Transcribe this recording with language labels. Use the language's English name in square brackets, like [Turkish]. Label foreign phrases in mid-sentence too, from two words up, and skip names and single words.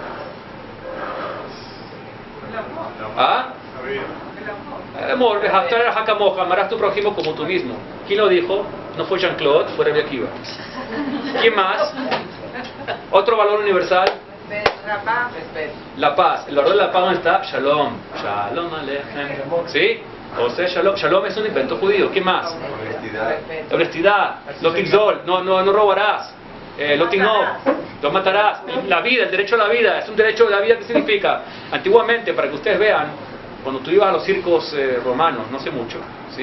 [Spanish] ¿Ah? El amor, amarás a tu prójimo como tú mismo. ¿Quién lo dijo? No fue Jean-Claude, fue Rabbi Akiva. ¿Quién más? Otro valor universal. La paz. El valor de la paz, ¿dónde está? [Hebrew] שלום. שלום עליכם. [Spanish] ¿Sí? O sea, Shalom es un invento judío. ¿Qué más? La honestidad. [Hebrew] לא תגזול. [Spanish] No robarás. [Hebrew] לא תגנוב. [Spanish] No matarás. La vida, el derecho a la vida. Es un derecho de la vida. ¿Qué significa? Antiguamente, para que ustedes vean, cuando tú ibas a los circos romanos, no sé mucho, ¿sí?